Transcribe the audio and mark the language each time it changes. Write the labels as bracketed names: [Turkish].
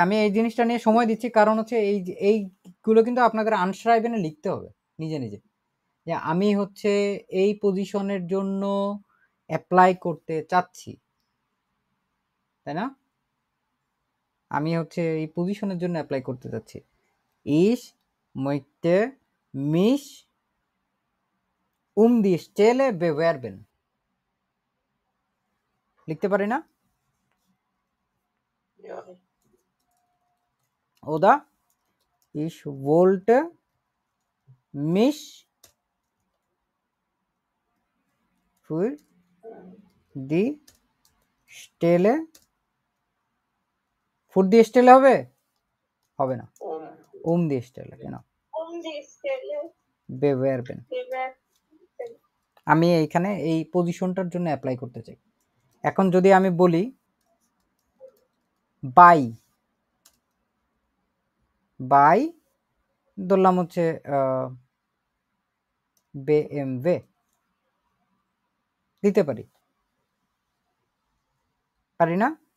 [Bangla] আমি এই জিনিসটা নিয়ে সময় দিচ্ছি কারণ হচ্ছে এইগুলো কিন্তু আপনাদের আনস্ক্রাইবেনে লিখতে হবে নিজে নিজে, যে আমি হচ্ছে এই পজিশনের জন্য অ্যাপ্লাই করতে চাচ্ছি, তাই না? আমি হচ্ছে এই পজিশনের জন্য অ্যাপ্লাই করতে চাচ্ছি। [German] Ich möchte mich die Stelle bewerben। [Bangla] লিখতে পারি না? [German] Oder ich wollte mich für die Stelle, für die Stelle [Bangla] হবে? হবে না, [German] die Stelle, genau, die Stelle bewerben। bewerben। [Bangla] আমি এইখানে এই পজিশনটার জন্য অ্যাপ্লাই করতে চাই। এখন যদি আমি বলি বাই ধরলাম হচ্ছে BMW দিতে পারি, পারি না?